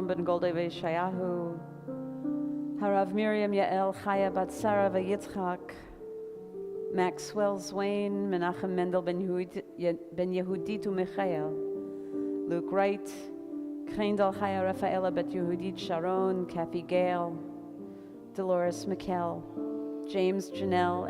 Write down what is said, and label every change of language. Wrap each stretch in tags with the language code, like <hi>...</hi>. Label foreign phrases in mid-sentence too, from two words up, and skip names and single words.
<en>Ben Golda Veshayahu, Harav Miriam Yael Chaya Bat Sarah Yitzchak, Maxwell Zwain, Menachem Mendel Ben Yehuditu Michael, Luke Wright, Kreindal Chaya Rafaela Bet Yehudit Sharon, Kathy Gale, Dolores McKell, James Janelle</en>